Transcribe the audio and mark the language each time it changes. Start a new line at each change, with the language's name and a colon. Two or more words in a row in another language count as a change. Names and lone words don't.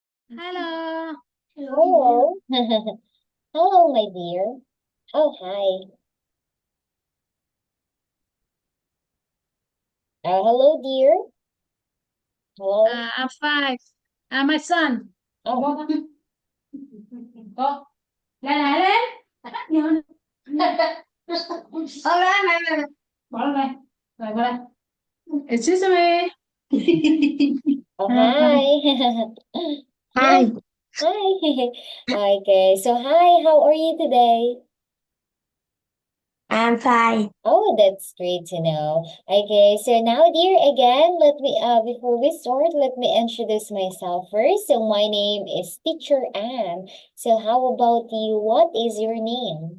English: Hello. Hello. Hello, my dear. Oh, hi. Hello, dear. Hello. I'm five. My son. Oh,
Vietnamese: Có. Lên lại lên. Tắt nhớ. Lên. Bỏ lên đây. Rồi qua đây.
English: Excuse me. oh, Hi. hi. Hi. Hi. Hi. Okay, so hi, how are you today? I'm fine. Oh, that's great to know. Okay, so now, dear, again, before we start, let me introduce myself first. So my name is Teacher Anne. So how about you? What is your name?